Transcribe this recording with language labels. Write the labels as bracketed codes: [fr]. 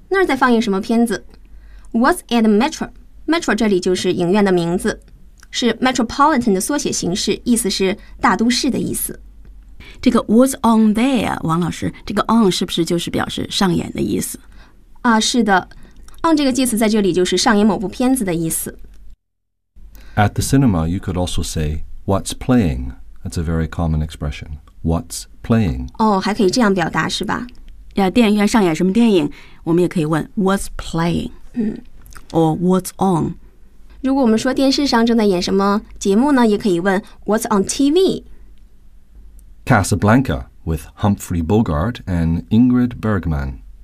[zh] 那儿在放映什么片子 ？ [en] What's at the metro? [zh] Metro 这里就是影院的名字，是 Metropolitan 的缩写形式，意思是大都市的意思。这个 [en] What's on there? [zh] 王老师，这个 on 是不是就是表示上演的意思？啊，是的 ，on 这个介词在这里就是上演某部片子的意思。 [en] At the cinema, you could also say, what's playing? That's a very common expression. What's playing? [zh] Oh, 还可以这样表达是吧？呀，电影院上演什么电影？我们也可以问 [en] what's playing? Or what's on? [zh] 如果我们说电视上正在演什么节目呢，也可以问 [en] what's on TV? Casablanca with Humphrey Bogart and Ingrid Bergman.